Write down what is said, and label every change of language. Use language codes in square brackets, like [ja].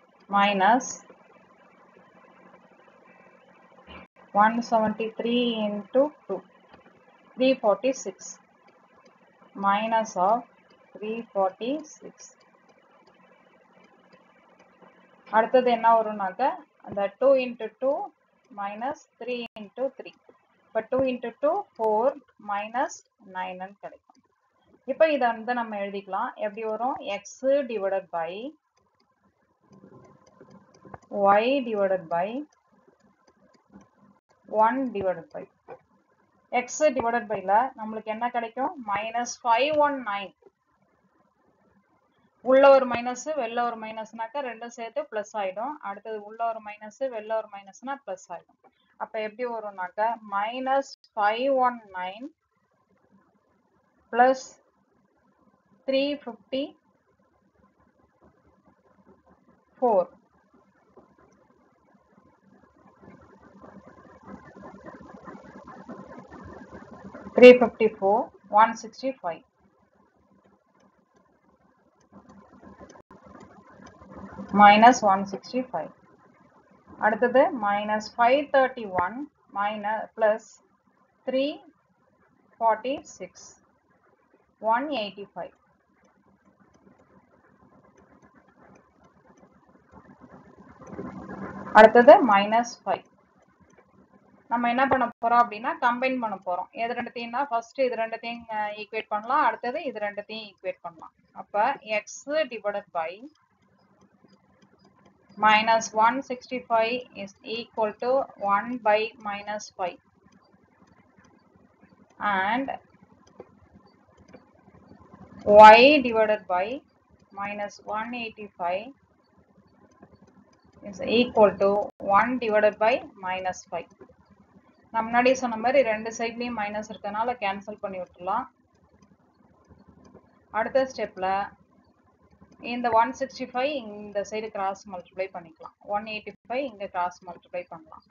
[en] minus 173 into 2 346 minus of 346. [ta] அடுத்தது என்ன வரும்னாக்க அந்த [en] 2 into 2 minus 3 into 3. [ta] இப்போ 2 into 2 4 minus 9 கிடைக்கும். இப்போ இதை வந்து நம்ம எழுதிக்கலாம். எப்படி வரும் [en] x divided by y divided by 1 divided by x divided byல [ta] நம்மளுக்கு என்ன கிடைக்கும் [en] minus 519. [ta] உள்ள ஒரு மைனஸ் வெளில ஒரு மைனஸ்னாக்க ரெண்டும் சேர்த்து பிளஸ் ஆயிடும். அடுத்தது உள்ள ஒரு மைனஸ் வெளில ஒரு மைனஸ்னா பிளஸ் ஆயிடும். அப்ப எப்படி வரும்னாக்க minus 519 plus 354 354 165 minus 165. அடுத்தது minus 531 minus plus 346 185. அடுத்தது minus 5. நம்ம என்ன பண்ண போறோம் அப்படின்னா கம்பைன் பண்ண போறோம். எது ரெண்டுத்தையும்னா ஃபர்ஸ்ட் இது ரெண்டுத்தையும் ஈக்குவேட் பண்ணலாம், அடுத்தது இது ரெண்டுத்தையும் ஈக்குவேட் பண்ணலாம். [en] அப்ப x divided by minus 165 is equal to 1 by minus 5 and y divided by minus 185 is equal to 1 divided by minus 5. [ta] நான் முன்னாடி சொன்ன மாதிரி ரெண்டு சைட்லயும் மைனஸ் இருக்கனால கேன்சல் பண்ணி விட்டுலாம். அடுத்த ஸ்டெப்ல இந்த 165 இந்த சைடு கிராஸ் மல்டிப்ளை பண்ணிக்கலாம், 185 இங்க கிராஸ் மல்டிப்ளை பண்ணலாம்.